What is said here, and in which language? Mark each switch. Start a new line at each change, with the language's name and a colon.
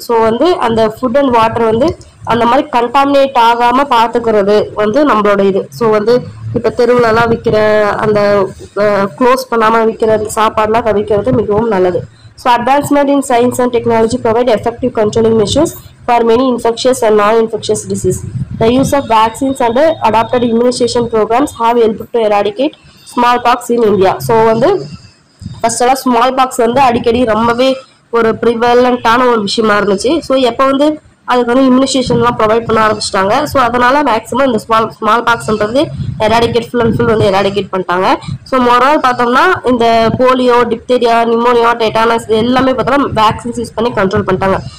Tamil: So வந்து அந்த food and water வந்து அந்த மாதிரி கண்டாமினேட் ஆகாமல் பார்த்துக்கிறது வந்து நம்மளோட இது. ஸோ வந்து இப்போ தெருவுலலாம் விற்கிற அந்த க்ளோஸ் பண்ணாமல் விற்கிற அந்த சாப்பாடுலாம் தவிர்க்கிறது மிகவும் நல்லது.
English: So advancement in science and technology provide effective controlling measures for many infectious and non-infectious disease. The use of vaccines and adapted immunization programs have helped to eradicate smallpox in India. So
Tamil: வந்து first எல்லாம் small box வந்து அடிக்கடி ரொம்பவே ஒரு ப்ரிவலண்டான ஒரு விஷயமா இருந்துச்சு. So எப்போ வந்து அதுக்கு வந்து இம்யூனைசேஷன்லாம் ப்ரொவைட் பண்ண ஆரம்பிச்சிட்டாங்க. ஸோ அதனால மேக்ஸிமம் இந்த small பாக்ஸ்ன்றது eradicate full and full வந்து எராடிகேட் பண்ணிட்டாங்க. ஸோ மொரால் பார்த்தோம்னா இந்த போலியோ, டிப்தீரியா, நிமோனியா, டெட்டானஸ் இது எல்லாமே பார்த்தோம்னா வேக்சின்ஸ் யூஸ் பண்ணி கண்ட்ரோல் பண்ணிட்டாங்க.